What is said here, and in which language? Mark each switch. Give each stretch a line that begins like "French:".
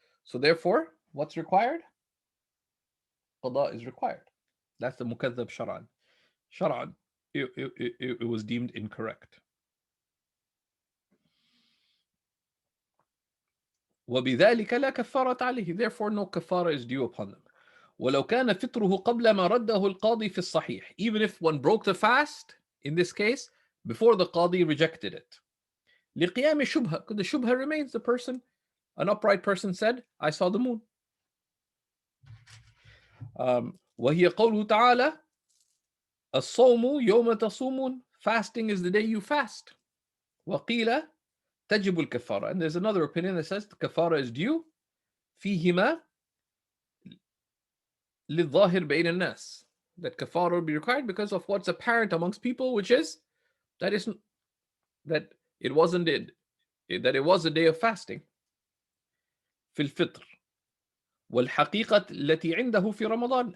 English: So therefore, what's required? Qada is required. That's the mukazzab shar'an. Shar'an, it was deemed incorrect.
Arabic: وبذلك لا كفارة عليه.
English: Therefore, no kafara is due upon them.
Arabic: ولو كان فطره قبل ما رده القاضي في الصحيح.
English: Even if one broke the fast, in this case, before the qadi rejected it.
Arabic: لقيام الشبهة,
English: because the shubha remains. The person, an upright person said, I saw the moon.
Arabic: وهي قوله تعالى الصوم يوم تصومون.
English: Fasting is the day you fast.
Arabic: وقيل تجب الكفارة.
English: And there's another opinion that says the kafara is due
Arabic: فيهما للظاهر بين الناس.
English: That kafara will be required because of what's apparent amongst people, which is that it was a day of fasting.
Arabic: في الفطر والحقيقة التي عنده في رمضان.